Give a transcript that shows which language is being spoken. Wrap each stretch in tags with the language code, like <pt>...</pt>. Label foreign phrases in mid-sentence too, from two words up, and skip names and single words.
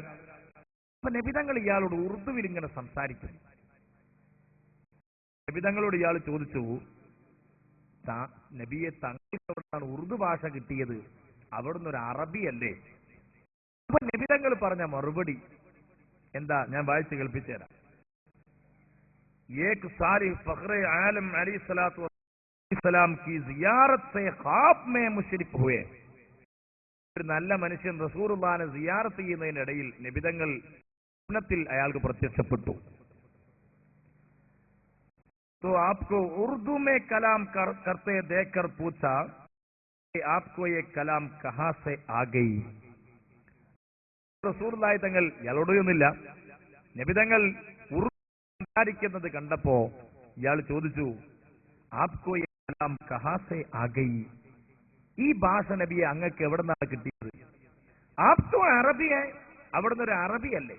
<ml>അപ്പൊ നബിതങ്ങൾ ഇയാളോട് ഉറുദുവിൽ ഇങ്ങനെ സംസാരിക്കുന്നു. നബിതങ്ങളോട് ഇയാൾ ചോദിച്ചു, നബിയെ തങ്ങൾക്ക് എവിടെയാണ് ഉറുദു ഭാഷ കിട്ടിയത്? അവിടുന്ന് ഒരു അറബിയല്ലേ? അപ്പൊ നബിതങ്ങൾ പറഞ്ഞ മറുപടി എന്താ? ഞാൻ വായിച്ച് കേൾപ്പിച്ചു തരാം.</ml> <ur>ایک ساری فخر عالم علیہ السلام کی زیارت سے خواب میں مشرف ہوئے.</ur> <ml>ഒരു നല്ല മനുഷ്യൻ റസൂലുള്ളാഹിനെ സിയാറത്ത് ചെയ്യുന്നതിനിടയിൽ നബിതങ്ങൾ സ്വപ്നത്തിൽ അയാൾക്ക് പ്രത്യക്ഷപ്പെട്ടു.</ml> <ur>تو آپکو اردو میں کلام کرتے دیکھ کر پوچھا کہ آپکو یہ کلام کہاں سے آ گئی.</ur> <ml>റസൂലുള്ളാഹി തങ്ങൾ ഇയാളോടൊന്നുമില്ല, നബിതങ്ങൾ ഉറുദു സംസാരിക്കുന്നത് കണ്ടപ്പോ ഇയാൾ ചോദിച്ചു,</ml> <ur>آپکو یہ کلام کہاں سے آ گئی,</ur> <ml>ഈ ഭാഷ നബിയെ അങ്ങക്ക് എവിടെ നിന്നാണ് കിട്ടിയത്? ആപ്കോ അറബിയെ, അവിടുന്ന് ഒരു അറബിയല്ലേ?</ml>